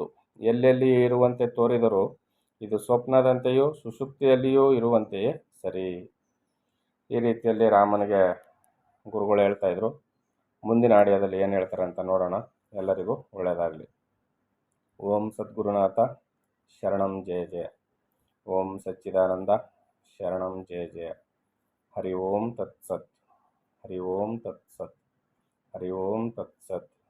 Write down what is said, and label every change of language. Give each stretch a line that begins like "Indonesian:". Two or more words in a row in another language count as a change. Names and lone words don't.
Kannada: ಎಲ್ಲೆಲ್ಲಿ ಇರುವಂತೆ ತೋರಿದರೂ ಇದು ಸ್ವಪ್ನದಂತೆಯೂ ಸುಷುಪ್ತಿಯಲ್ಲಿಯೂ ಇರುವಂತೆಯೇ ಸರಿ. ಈ ರೀತಿಯಲ್ಲಿ ರಾಮನಿಗೆ ಗುರುಗಳು ಹೇಳ್ತಾ ಇದ್ರು. ಮುಂದಿನ ಆಡಿಯೋದಲ್ಲಿ ಏನು ಹೇಳ್ತಾರೆ ಅಂತ ನೋಡೋಣ. ಎಲ್ಲರಿಗೂ ಒಳ್ಳೆಯದಾಗಲಿ.
Sanskrit: ಓಂ ಸದ್ಗುರುನಾಥ ಶರಣಂ ಜಯ ಜಯ. ಓಂ ಸಚ್ಚಿದಾನಂದ ಶರಣಂ ಜಯ ಜಯ. ಹರಿ ಓಂ ತತ್ಸತ್. ಹರಿ ಓಂ ತತ್ಸತ್. ಹರಿ ಓಂ ತತ್ಸತ್.